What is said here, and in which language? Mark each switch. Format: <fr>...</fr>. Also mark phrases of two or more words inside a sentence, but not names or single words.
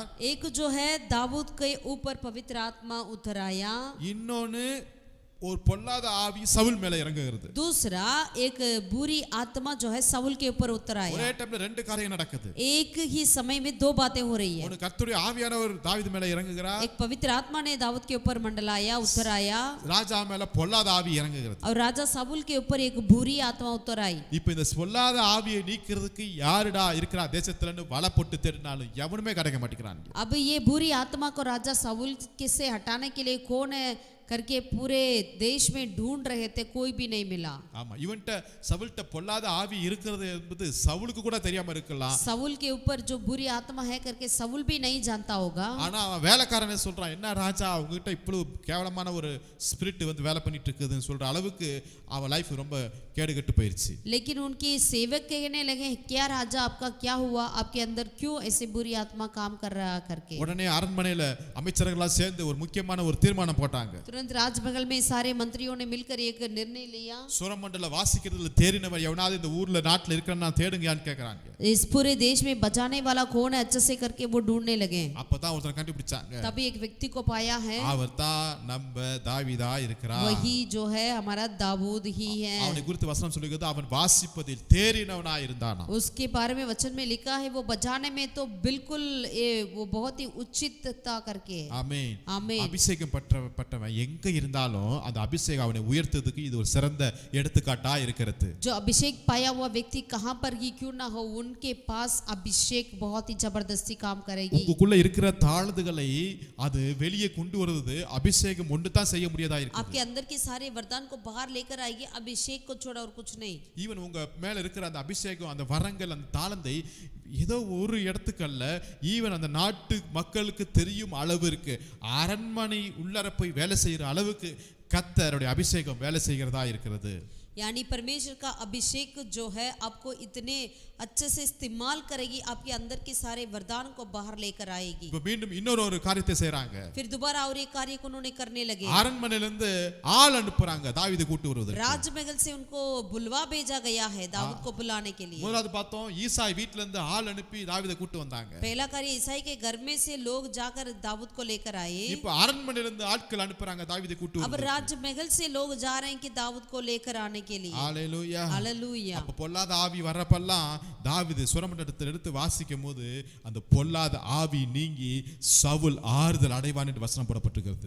<hi>एक जो है दाऊद के ऊपर पवित्र आत्मा उतर आया,</hi> <ta>இன்னொன்னு ஒரு பொல்லாத ஆவி சவுல் மேல இறங்குகிறது.</ta> <hi>दूसरा एक बुरी आत्मा जो है साउल के ऊपर उतर</hi> <ta>ஒரே</ta> <hi>आया।</hi> <ta>டைம்ல ரெண்டு காரியம் நடக்குது.</ta> <hi>एक ही समय में दो बातें हो रही है।</hi> <ta>ஒன்னு கர்த்தருடைய ஆவியானவர் தாவீது மேல இறங்குகிறார்,</ta> <hi>एक पवित्र आत्मा ने दाऊद के ऊपर मंडलाया, उतर आया,</hi> <ta>ராஜா மேல பொல்லாத ஆவி இறங்குகிறது.</ta> <hi>और राजा साउल के ऊपर एक बुरी आत्मा उतर आई।</hi> <ta>இப்போ இந்த பொல்லாத ஆவியை நீக்கிறதுக்கு யாருடா இருக்கிறா தேசத்துலன்னு வலை போட்டு தேடினாலும் எவனுமே கிடைக்க மாட்டேங்கிறான்.</ta> <hi>अब ये बुरी आत्मा को राजा साउल के से हटाने के लिए कौन है करके पूरे देश में ढूंढ रहे थे, कोई भी नहीं मिला।</hi> <ta>ஆமா, இவன்ட்ட சவுல்ட்ட பொல்லாத ஆவி இருக்கிறது என்பது சவுலுக்கு கூட தெரியாம இருக்கலாம்.</ta> <hi>साउल के ऊपर जो बुरी आत्मा है करके साउल भी नहीं जानता होगा।</hi> <ta>ஆனா அவன் வேலைக்காரனே சொல்றான், என்ன ராஜா உங்ககிட்ட இவ்வளவு கேவலமான ஒரு ஸ்பிரிட் வந்து வேலை பண்ணிட்டு இருக்குதுன்னு சொல்ற அளவுக்கு அவன் லைஃப் ரொம்ப கேடுகட்டு போயிருச்சு.</ta> <hi>लेकिन उनके सेवक कहने लगे, क्या राजा आपका क्या हुआ, आपके अंदर क्यों ऐसे बुरी आत्मा काम कर रहा करके।</hi> <ta>உடனே அரண்மனையில அமைச்சர்களா சேர்ந்து ஒரு முக்கியமான ஒரு தீர்மானம் போட்டாங்க.</ta> <hi>तुरंत राजमहल में सारे मंत्रियों ने मिलकर एक निर्णय लिया।</hi> <ta>சுரமண்டல வாசிக்கிறதுல தேறினவர் எவனாவது இந்த ஊர்ல நாட்டுல இருக்கறனா தேடுங்கன்னு கேக்குறாங்க.</ta> <hi>इस पूरे देश में बजाने वाला कौन है अच्छे से करके वो ढूंढने लगे।</hi> <ta>அப்பதான் ஒருத்தர் கண்டுபிடிச்சாங்க,</ta> <hi>तभी एक व्यक्ति को पाया है,</hi> <ta>அவர்தான் நம்ம தாவீதா இருக்கிறார்.</ta> <hi>वही जो है हमारा दाऊद ही है।</hi> <ta>அவனை குறித்து வசனம் சொல்லுகிறது, அவன் வாசிப்பதில் தேறினவனாய் இருந்தானா.</ta> <hi>उसके बारे में वचन में लिखा है वो बजाने में तो बिल्कुल वो बहुत ही उचित था करके।</hi> <ta>ஆமென்.</ta> <hi>आमीन।</hi> <ta>அபிஷேகம் பட்டவன் எங்க இருந்தாலும் அந்த அபிஷேகம் அவனை உயர்த்ததுக்கு இது ஒரு சிறந்த எடுத்துக்காட்டா இருக்கிறது.</ta> <hi>जो अभिषेक पाया हुआ व्यक्ति कहां पर ही क्यों ना हो, उनके पास अभिषेक बहुत ही जबरदस्ती काम करेगी।</hi> <ta>உங்களுக்குள்ள இருக்கிற தாழ்ந்துகளை அது வெளியே கொண்டு வருவது அபிஷேகம் ஒன்று தான் செய்ய முடியாதா இருக்கு.</ta> <hi>आपके अंदर के सारे वरदान को बाहर लेकर आएगी, अभिषेक को छोड़ा और कुछ नहीं।</hi> <ta>ஈவன் உங்க மேல இருக்கிற அந்த அபிஷேகம், அந்த வரங்கள், அந்த தாளந்தை ஏதோ ஒரு இடத்துக்கு அல்ல, ஈவன் அந்த நாட்டு மக்களுக்கு தெரியும் அளவிற்கு அரண்மனை உள்ளர போய் வேலை செய்கிற அளவுக்கு கர்த்தருடைய அபிஷேகம் வேலை செய்கிறதா இருக்கிறது.</ta> <hi>यानी परमेश्वर का अभिषेक जो है आपको इतने अच्छे से इस्तेमाल करेगी, आपके अंदर के सारे वरदान को बाहर लेकर आएगी.</hi> <ta>இப்போ மீண்டும் இன்னொரு காரியத்தை செய்றாங்க.</ta> <hi>फिर दोबारा और एक कार्य को उन्होंने करने लगे.</hi> <ta>அரண்மனையில இருந்து ஆள் அனுப்புறாங்க தாவீதை கூட்டி வருவதற்கு.</ta> <hi>राजमहल से उनको बुलवा भेजा गया है दाऊद को बुलाने के लिए.</hi> <ta>முதலாவது பார்த்தோம் ஈசாய் வீட்ல இருந்து ஆள் அனுப்பி தாவீதை கூட்டி வந்தாங்க.</ta> <hi>पहला कार्य ईसाई के घर में से लोग जाकर दाऊद को लेकर आए.</hi> <ta>இப்போ அரண்மனையில இருந்து ஆட்கள் அனுப்புறாங்க தாவீதை கூட்டி</ta> <hi>अब</hi> <ta>வருவதற்கு.</ta> <hi>राजमहल से लोग जा रहे हैं कि दाऊद को लेकर आने के लिए.</hi> <ta>ஹalleluya.</ta> <hi>हालेलुया.</hi> <ta>அப்ப பொல்லாத ஆவி வரப்பெல்லாம் தாவீது சுரமண்டலத்தில் எடுத்து வாசிக்கும் போது அந்த பொல்லாத ஆவி நீங்கி சவுல் ஆறுதல் அடைவான் என்று வசனம் போடப்பட்டிருக்கிறது.</ta>